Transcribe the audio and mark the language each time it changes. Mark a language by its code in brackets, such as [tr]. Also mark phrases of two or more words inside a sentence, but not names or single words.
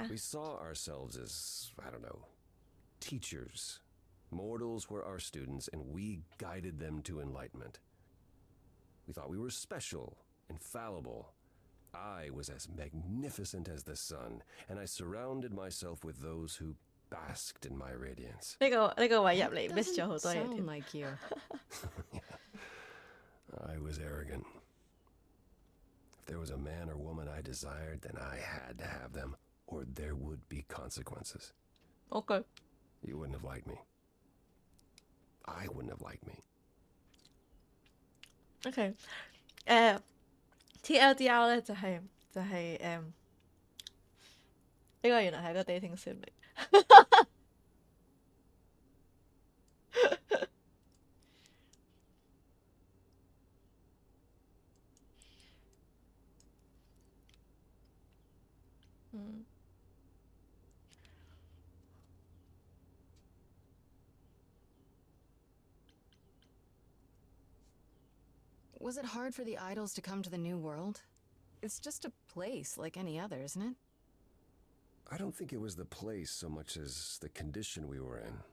[en] We saw ourselves as, I don't know, teachers. Mortals were our students, and we guided them to enlightenment. We thought we were special, infallible. I was as magnificent as the sun, and I surrounded myself with those who basked in my radiance. [yue] 呢個位入嚟 miss 咗好多嘢 [en] Sound [yue] 添。 [en] like you. I was arrogant. If there was a man or woman I desired, then I had to have them, or there would be consequences. Okay. You wouldn't have liked me. I wouldn't have liked me. [yue] OK，TLDR 咧就係呢個原來係一個 [en] dating sim [yue] 嚟。嗯。 [en] Was it hard for the idols to come to the new world? It's just a place like any other, isn't it? I don't think it was the place so much as the condition we were in.